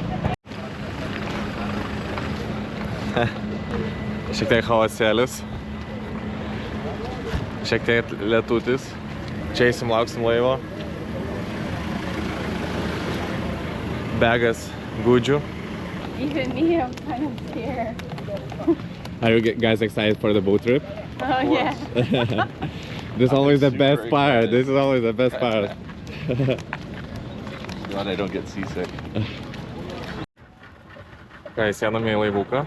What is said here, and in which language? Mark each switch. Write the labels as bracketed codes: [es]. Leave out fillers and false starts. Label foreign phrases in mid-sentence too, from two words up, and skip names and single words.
[lt] Šiek tiek chaosėlis. Šiek tiek lietutis. Čia eisim, lauksim laivo. Begas gudžių. [en] Even me, I'm kind of scared. Are you guys excited for the boat trip? Oh yeah. This is always the best part. This is always the best part. Glad I don't get seasick. [lt] Ką, įsėdame į laivuką.